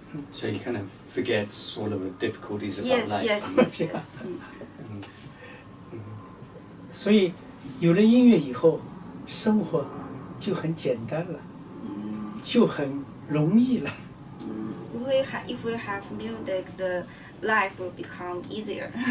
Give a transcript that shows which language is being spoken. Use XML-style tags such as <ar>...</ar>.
<en>So he kind of forgets all of the difficulties about Yes, life. yes, yes, yes.</en> <zh>所以有了音乐以后，生活就很简单了，就很容易了。</zh> <en>If we have music, the life will become easier.</en>